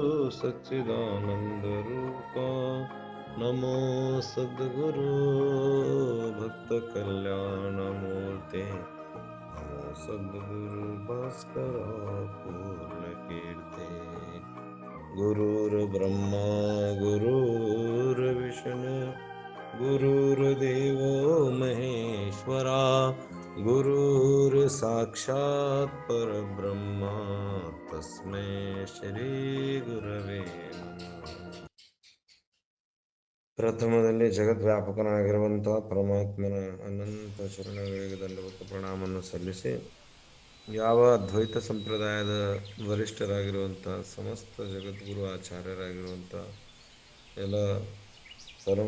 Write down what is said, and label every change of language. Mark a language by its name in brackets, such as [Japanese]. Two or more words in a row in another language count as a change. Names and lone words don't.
[Sanskrit] सच्चिदानंद रूपा नमो सद्गुरु भक्त कल्याण मूर्ते नमो सद्गुरु भास्कर पूर्ण कीर्ते गुरुर्ब्रह्मा गुरुर्विष्णु गुरुर्देवो महेश्वरा गुरुर्साक्षात् परब्रह्मा तस्मै ಶ್ರೀ ಗುರವೇ ನಮಃ. [Kannada] ಪ್ರಥಮದಲ್ಲಿ ಜಗದ್ವ್ಯಾಪಕನಾಗಿರುವಂತಹ ಪರಮಾತ್ಮನ ಅನಂತ ಚರಣಗಳಿಗೆ ದಂಡವತ ಪ್ರಣಾಮವನ್ನು ಸಲ್ಲಿಸಿ ಯಾವ ಅದ್ವೈತ ಸಂಪ್ರದಾಯದ ವರಿಷ್ಠರಾಗಿರುವಂಥ ಸಮಸ್ತ ಜಗದ್ಗುರು ಆಚಾರ್ಯರಾಗಿರುವಂಥ ಎಲ್ಲ ಪರಮ